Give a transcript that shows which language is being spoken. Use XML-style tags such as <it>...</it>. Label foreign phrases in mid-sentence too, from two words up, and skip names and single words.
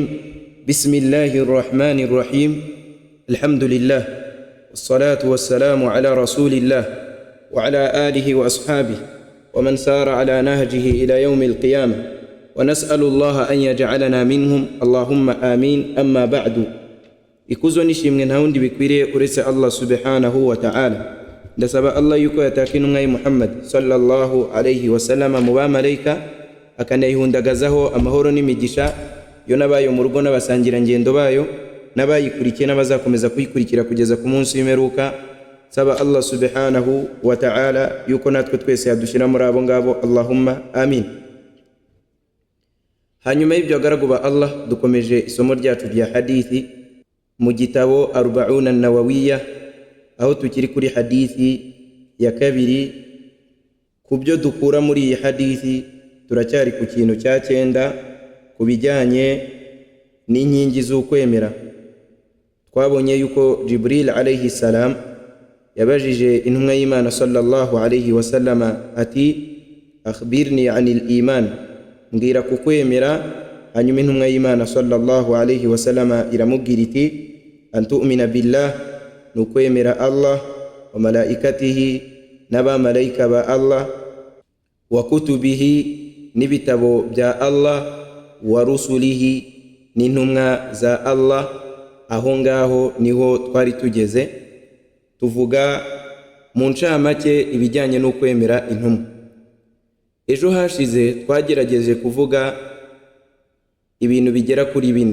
<ar>بسم الله الرحمن الرحيم. الحمد لله والصلاة والسلام على رسول الله وعلى آله وأصحابه ومن سار على نهجه إلى يوم القيامة، ونسأل الله أن يجعلنا منهم، اللهم آمين. أما بعد،</ar> <rw>ikuzo nishimwe nta wundi bikwiriye uretse Allah</rw> <ar>سبحانه وتعالى.</ar> <rw>Ndasaba Allah yuko yatakina umwayi Muhammad</rw> <ar>صلى الله عليه وسلم</ar> <rw>mu bamarayika, akanayihundagazaho amahoro n'imigisha yo nabayo mu rugo n'abasangira ngendo bayo n'abayikurikiye n'abazakomeza kuyikurikira kugeza ku munsi w'imperuka. Saba Allah</rw> <ar>سبحانه وتعالى</ar> <rw>yuko natwe twese yadushira muri abo ngabo,</rw> <ar>اللهم آمين.</ar> <rw>Hanyuma y'ibyo agaragu ba Allah, dukomeje isomo ryacu rya hadithi mu gitabo Arba'una an-Nawawiyya, aho tukiri kuri hadithi ya kabiri. Kubyo dukura muri iyi hadithi turacyari ku kintu cya 9 ku bijyanye n'inkingi z'ukwemera. Twabonye yuko Jibril</rw> <ar>عليه السلام</ar> <rw>yabajije intumwa y'Imana</rw> <ar>صلى الله عليه وسلم</ar> <rw>ati</rw> <ar>أخبرني عن الإيمان,</ar> <rw>mbwira ku kwemera. Hanyuma intumwa y'Imana</rw> <ar>صلى الله عليه وسلم</ar> <rw>iramubwira iti</rw> <ar>أن تؤمن بالله,</ar> <rw>nukwemera Allah</rw> <ar>وملائكته,</ar> <rw>n'abamalayika ba Allah,</rw> <ar>وكتبه,</ar> <rw>n'ibitabo bya Allah,</rw> <ar>ورسله,</ar> <rw>n'intumwa za Allah. Aho ngaho niho twari tugeze, tuvuga mu ncamake ibijyanye no kwemera intumwa. Ejo hashize twagerageje kuvuga ibintu bigera kuri 4.</rw>